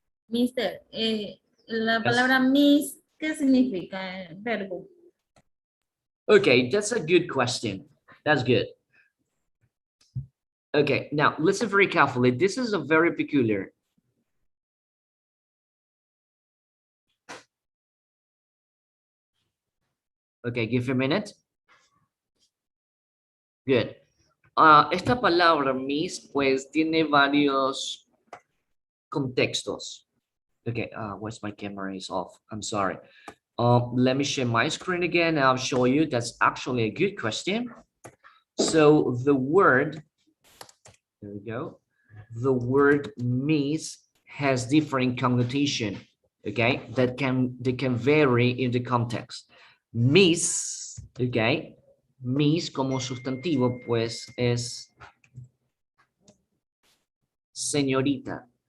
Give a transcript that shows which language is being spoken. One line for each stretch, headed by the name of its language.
Spanish: Mister, la palabra miss, ¿qué significa verbo?
English: Okay, that's a good question. That's good. Okay, now listen very carefully. This is a very peculiar. Okay, give a minute. Good.
Spanish: Esta palabra miss, pues tiene varios contextos.
English: Okay, where's my camera is off? I'm sorry. Let me share my screen again. I'll show you. That's actually a good question. So the word, there we go. The word miss has different connotation. Okay, they can vary in the context.
Spanish: Miss, okay, miss como sustantivo, pues es señorita.